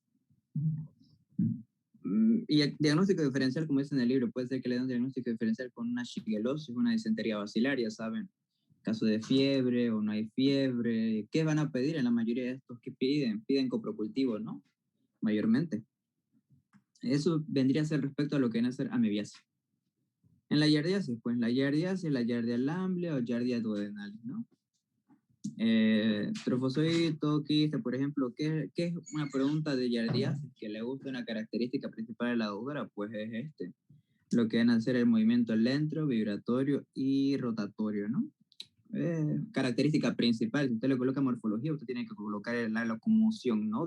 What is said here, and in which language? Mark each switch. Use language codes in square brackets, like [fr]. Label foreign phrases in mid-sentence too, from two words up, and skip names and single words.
[es] Y el diagnóstico diferencial, como dice en el libro, puede ser que le den un diagnóstico diferencial con una shigellosis, una disentería basilar, ya saben, caso de fiebre o no hay fiebre. ¿Qué van a pedir en la mayoría de estos? ¿Qué piden? Piden coprocultivo, ¿no? Mayormente. Eso vendría a ser respecto a lo que viene a ser amebiasis. En la giardiasis, pues la giardiasis, la giardia lamblia o giardia duodenalis, ¿no? Trofozoito, quiste, por ejemplo, ¿qué es una pregunta de giardiasis que le gusta una característica principal de la doctora? Pues es lo que van a ser el movimiento lento, vibratorio y rotatorio, ¿no? Característica principal, si usted le coloca morfología, usted tiene que colocar la locomoción, ¿no?